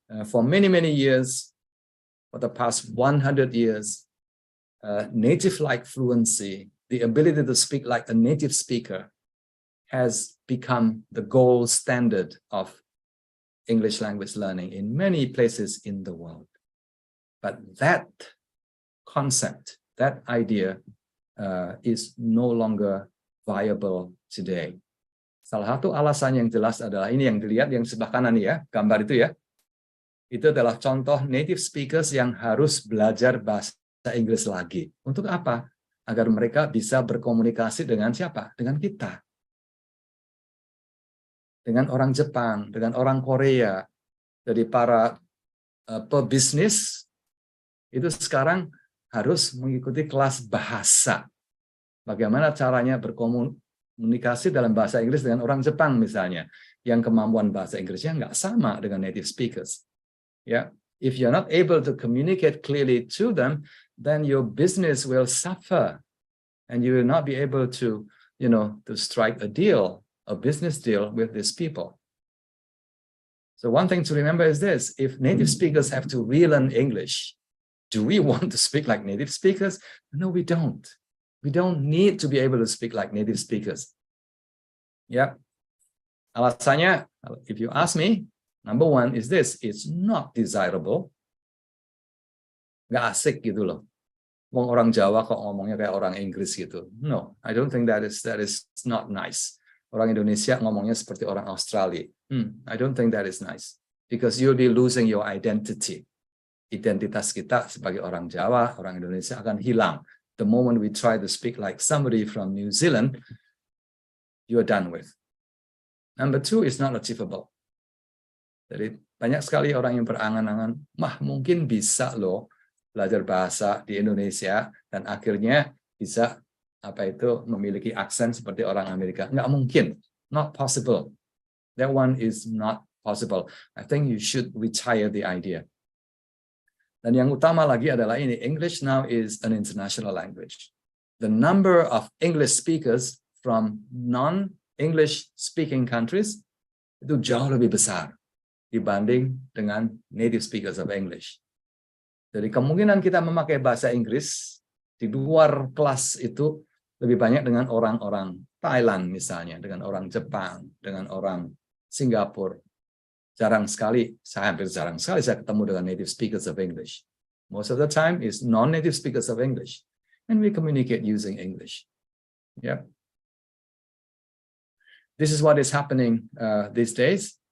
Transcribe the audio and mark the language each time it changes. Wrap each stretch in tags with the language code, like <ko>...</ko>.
<en>For many, many years, for the past 100 years, native-like fluency, the ability to speak like a native speaker, has become the gold standard of English language learning in many places in the world. But that concept, that idea, is no longer viable today.</en> <id>Salah satu alasan yang jelas adalah ini yang dilihat yang sebelah kanan ya, gambar itu ya. Itu adalah contoh native speakers yang harus belajar bahasa Inggris lagi. Untuk apa? Agar mereka bisa berkomunikasi dengan siapa? Dengan kita. Dengan orang Jepang, dengan orang Korea. Dari para pebisnis, itu sekarang harus mengikuti kelas bahasa. Bagaimana caranya berkomunikasi dalam bahasa Inggris dengan orang Jepang misalnya. Yang kemampuan bahasa Inggrisnya nggak sama dengan native speakers.</id> <en>Yeah, if you're not able to communicate clearly to them, then your business will suffer, and you will not be able to, to strike a deal, a business deal with these people. So one thing to remember is this: if native speakers have to relearn English, do we want to speak like native speakers? No, we don't. We don't need to be able to speak like native speakers. Yeah.</en> <id>Alasannya,</id> <en>if you ask me, number one is this: it's not desirable.</en> <id>Nggak asik gitu loh. Wong orang Jawa kok ngomongnya kayak orang Inggris gitu.</id> <en>No, I don't think that is not nice.</en> <id>Orang Indonesia ngomongnya seperti orang Australia.</id> <en>I don't think that is nice. Because you'll be losing your identity.</en> <id>Identitas kita sebagai orang Jawa, orang Indonesia akan hilang.</id> <en>The moment we try to speak like somebody from New Zealand, you're done with. Number two is not achievable.</en> <id>Jadi banyak sekali orang yang berangan-angan, mungkin bisa loh belajar bahasa di Indonesia dan akhirnya bisa memiliki aksen seperti orang Amerika. Nggak mungkin,</id> <en>not possible. That one is not possible. I think you should retire the idea.</en> <id>Dan yang utama lagi adalah ini,</id> <en>English now is an international language. The number of English speakers from non-English speaking countries</en> <id>itu jauh lebih besar dibanding dengan</id> <en>native speakers of English.</en> <id>Jadi kemungkinan kita memakai bahasa Inggris di luar kelas itu lebih banyak dengan orang-orang Thailand misalnya, dengan orang Jepang, dengan orang Singapura. Hampir jarang sekali saya ketemu dengan</id> <en>native speakers of English. Most of the time is non-native speakers of English. And we communicate using English. Yep. This is what is happening these days.</en>